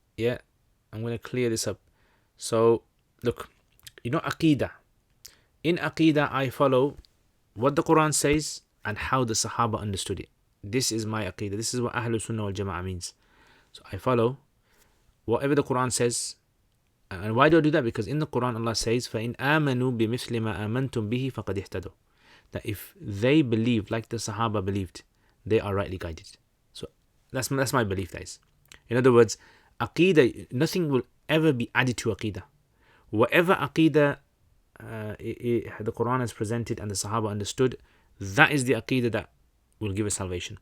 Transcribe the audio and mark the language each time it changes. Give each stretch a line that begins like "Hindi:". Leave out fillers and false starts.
English: Yeah, I'm gonna clear this up. So look, Aqidah. In Aqidah, I follow what the Quran says and how the Sahaba understood it. This is my Aqidah. This is what Ahlul Sunnah wal Jama'ah means. So I follow whatever the Quran says. And why do I do that? Because in the Quran Allah says,
Arabic: فَإِنْ آمَنُوا بِمِثْلِ مَا آمَنْتُمْ بِهِ فَقَدْ اهْتَدُوا.
English: That if they believe like the Sahaba believed, they are rightly guided. So that's my belief, guys. In other words, Aqidah, nothing will ever be added to Aqidah. Whatever Aqidah the Quran has presented and the Sahaba understood, that is the Aqidah that will give us salvation.